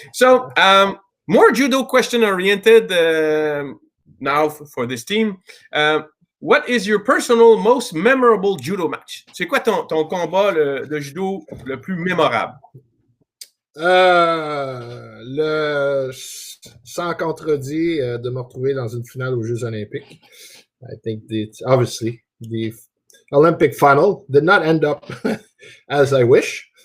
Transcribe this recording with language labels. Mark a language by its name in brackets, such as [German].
[English] So, more judo question-oriented now for this team. What is your personal most memorable judo match? [French] C'est quoi ton combat de judo le plus mémorable? Sans contredit, de me retrouver dans une finale aux Jeux Olympiques. [English] I think obviously the Olympic final did not end up as I wish.